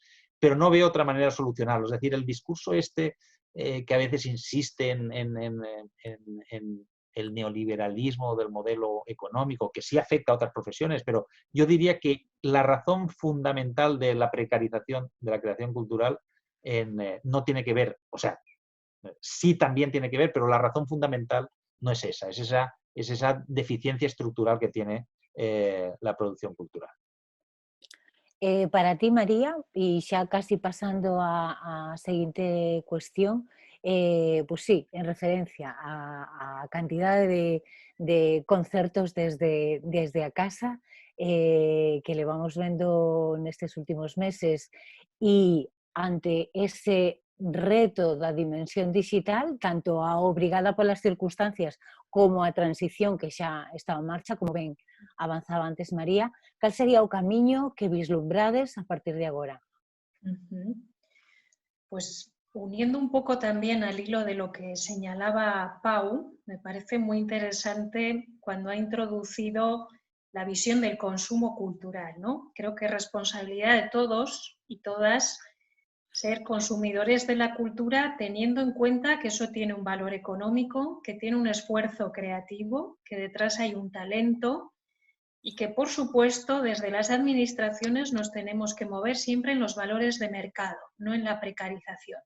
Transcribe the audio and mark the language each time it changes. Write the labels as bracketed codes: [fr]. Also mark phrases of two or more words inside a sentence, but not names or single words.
[es] Pero no veo otra manera de solucionarlo. Es decir, el discurso que a veces insiste en el neoliberalismo del modelo económico, que sí afecta a otras profesiones, pero yo diría que la razón fundamental de la precarización de la creación cultural no tiene que ver, o sea, sí también tiene que ver, pero la razón fundamental no es esa, es esa deficiencia estructural que tiene la producción cultural. [gl] Para ti, María, e xa casi pasando a seguinte cuestión, pois sí, en referencia a cantidade de concertos desde a casa que levamos vendo nestes últimos meses e ante ese reto da dimensión digital, tanto a obrigada polas circunstancias como a transición que xa está en marcha, como ben avanzaba antes María, cal sería o camiño que vislumbrades a partir de agora? [es] Pues uniendo un poco también al hilo de lo que señalaba Pau, me parece muy interesante cuando ha introducido la visión del consumo cultural, ¿no? Creo que es responsabilidad de todos y todas ser consumidores de la cultura teniendo en cuenta que eso tiene un valor económico, que tiene un esfuerzo creativo, que detrás hay un talento y que, por supuesto, desde las administraciones nos tenemos que mover siempre en los valores de mercado, no en la precarización.